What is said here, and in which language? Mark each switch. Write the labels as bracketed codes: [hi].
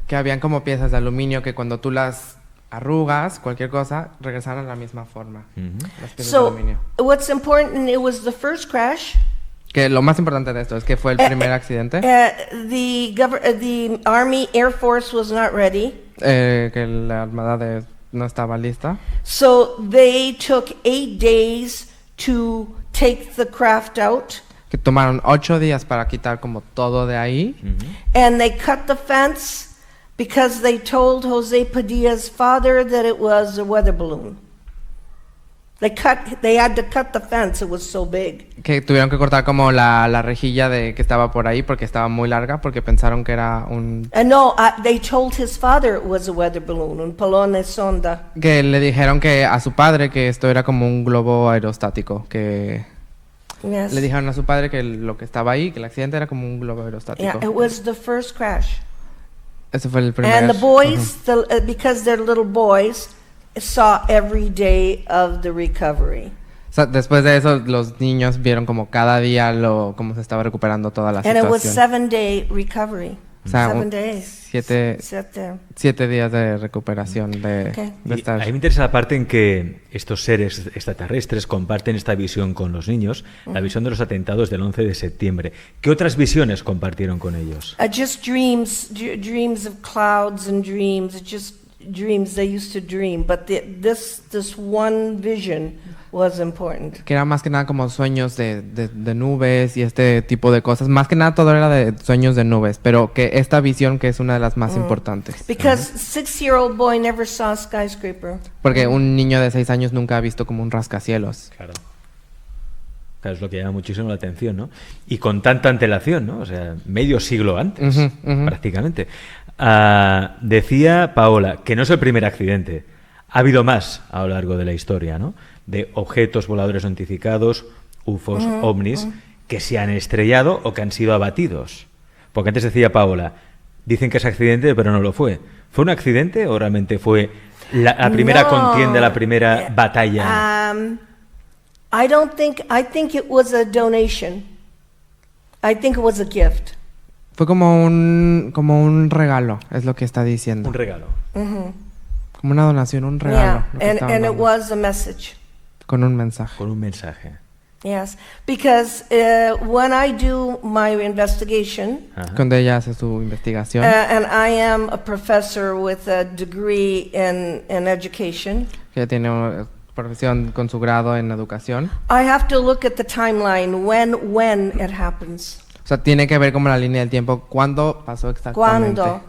[es] Que habían como piezas de aluminio que cuando tú las arrugas, cualquier cosa, regresaron a la misma forma. Las piezas de aluminio. [en] What's important, it was the first crash. [es] Que lo más importante de esto es que fue el primer accidente. [en] The Army Air Force was not ready. [es] Que la armada no estaba lista. [en] So they took 8 days to take the craft out. [es] Que tomaron 8 días para quitar como todo de ahí. [en] And they cut the fence because they told Jose Padilla's father that it was a weather balloon. They had to cut the fence, it was so big. [es] Que tuvieron que cortar como la rejilla de que estaba por ahí porque estaba muy larga porque pensaron que era un... [en] And no, they told his father it was a weather balloon, [it] un pallone sonda. [es] Que le dijeron que a su padre que esto era como un globo aerostático, que... [en] Yes. [es] Le dijeron a su padre que lo que estaba ahí, que el accidente era como un globo aerostático. [en] Yeah, it was the first crash. [es] Ese fue el primer... [en] And the boys, because they're little boys, saw every day of the recovery. [es] O sea, después de eso, los niños vieron como cada día cómo se estaba recuperando toda la [en] And it was [es] situación. [en] 7-day recovery. [es] O sea, [en] 7 days. [es] 7 días de recuperación de Y estar... a mí me interesa la parte en que estos seres extraterrestres comparten esta visión con los niños, la visión de los atentados del 11 de septiembre. ¿Qué otras visiones compartieron con ellos? [en] Just dreams of clouds and dreams, just dreams they used to dream. But this one vision was important. [es] Que era más que nada como sueños de nubes y este tipo de cosas. Más que nada todo era de sueños de nubes, pero que esta visión que es una de las más importantes. [en] Because 6-year-old boy never saw a skyscraper. [es] Porque un niño de 6 años nunca ha visto como un rascacielos. Claro. Claro, es lo que llama muchísimo la atención, ¿no? Y con tanta antelación, ¿no? O sea, medio siglo antes, prácticamente. Decía Paola que no es el primer accidente. Ha habido más a lo largo de la historia, ¿no? De objetos voladores no identificados, UFOs, ovnis, que se han estrellado o que han sido abatidos. Porque antes decía Paola, dicen que es accidente, pero no lo fue. ¿Fue un accidente o realmente fue la primera contienda, la primera batalla? [en] I think it was a donation. I think it was a gift. [es] Fue como un regalo, es lo que está diciendo. Un regalo. Como una donación, un regalo. [en] Yeah, and it was a message. [es] Con un mensaje. Con un mensaje. [en] Yes, because when I do my investigation, [es] cuando ella hace su investigación, [en] and I am a professor with a degree in education, [es] que tiene una profesión con su grado en educación, [en] I have to look at the timeline when it happens. [es] O sea, tiene que ver como la línea del tiempo, cuándo pasó exactamente.